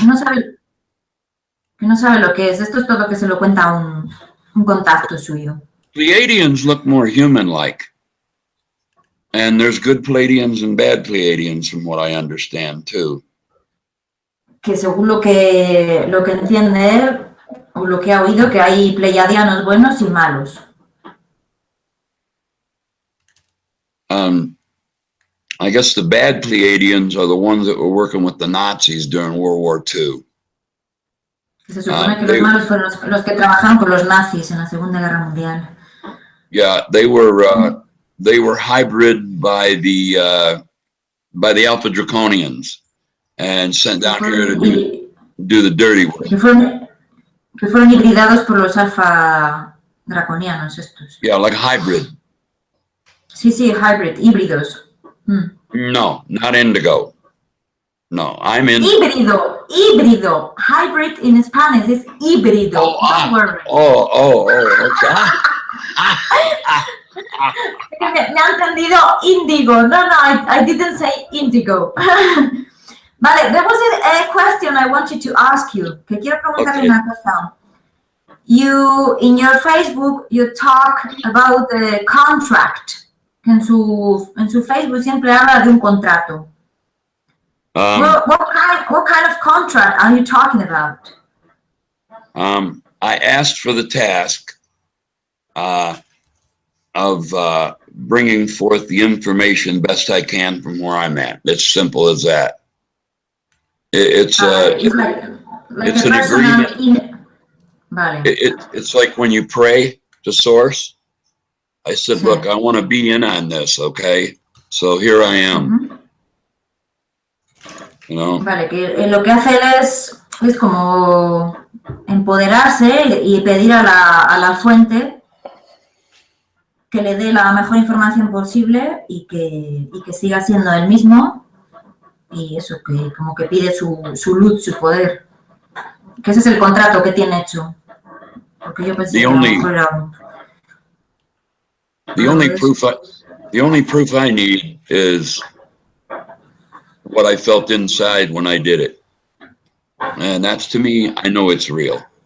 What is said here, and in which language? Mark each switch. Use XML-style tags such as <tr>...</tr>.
<es>No sabe lo que es. Esto es todo que se lo cuenta un contacto suyo.</es> <en>Pleiadians look more human-like. And there's good Pleiadians and bad Pleiadians from what I understand too.</en> <es>Que según lo que entiende él, o lo que ha oído, que hay pleiadianos buenos y malos.</es> <en>I guess the bad Pleiadians are the ones that were working with the Nazis during World War II.</en> <es>Se supone que los malos fueron los que trabajaron con los nazis en la Segunda Guerra Mundial.</es> <en>Yeah, they were hybrid by the Alpha Draconians and sent down here to do the dirty work.</en> <es>Que fueron hibridados por los alfa draconianos estos.</es> <en>Yeah, like hybrid.</en> <es>Sí, hybrid, híbridos.</es> <en>No, not indigo. No, I'm in.</en> <es>Híbrido, híbrido.</es> <en>Hybrid in Spanish is híbrido. Don't worry. Okay.</en> <es>Me ha entendido índigo.</es> <en>No, I didn't say indigo. Vale, there was a question I wanted to ask you.</en> <es>Que quiero preguntarle una cosa.</es> <en>You, in your Facebook, you talk about the contract.</en> <es>En su Facebook siempre habla de un contrato.</es> <en>What kind of contract are you talking about? I asked for the task of bringing forth the information best I can from where I'm at. It's simple as that. It's an agreement.</en> <es>Vale.</es> <en>It's like when you pray to Source. I said, look, I want to be in on this, okay? So here I am. You know?</en> <es>Vale, que lo que hace él es como empoderarse y pedir a la fuente que le dé la mejor información posible y que siga siendo él mismo, y eso, que como que pide su luz, su poder, que ese es el contrato que tiene hecho, porque yo pensé</es> <en>the only proof I need is what I felt inside when I did it, and that's, to me, I know it's real.</en>